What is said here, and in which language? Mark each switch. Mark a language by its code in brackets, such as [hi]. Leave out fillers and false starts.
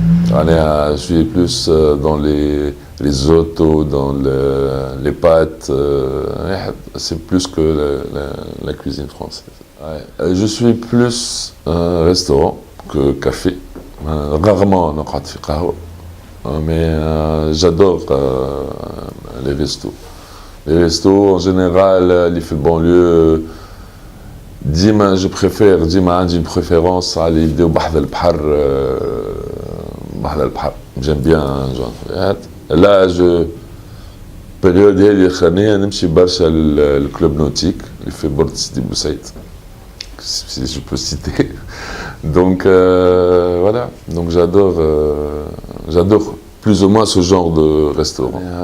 [fr] Je suis plus dans les risottos, dans les pâtes, c'est plus que la cuisine française. Ouais. Je suis plus restaurant que café. Rarement [ar] نقعد في قهوة, [fr] mais j'adore les restos. Les restos en général, les [ar] في البانليو ديما [fr] je préfère [ar] ديما عندي [fr] une préférence [ar] على اللي يبداو بحذا البحر. بحذا البحر [fr] j'aime bien genre. [ar] Là période هذه الأخرانية نمشي برشا للكلوب نوتيك اللي في بورد سيدي بوسعيد, [fr] si je peux citer. Donc voilà, donc j'adore plus ou moins ce genre de restaurant.